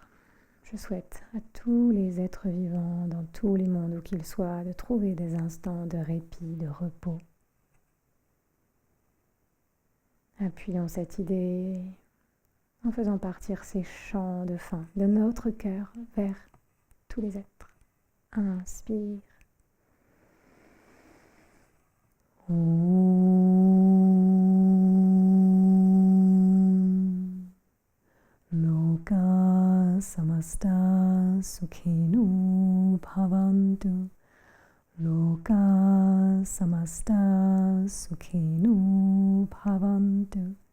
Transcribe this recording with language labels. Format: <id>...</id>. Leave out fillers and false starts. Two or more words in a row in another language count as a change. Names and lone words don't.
<fr>Je souhaite à tous les êtres vivants, dans tous les mondes où qu'ils soient, de trouver des instants de répit, de repos. Appuyons cette idée en faisant partir ces chants de fin de notre cœur vers tous les êtres. Inspire.</fr> <sa>लोकाः समस्ताः सुखिनो भवन्तु. लोकाः समस्ताः सुखिनो भवन्तु.</sa>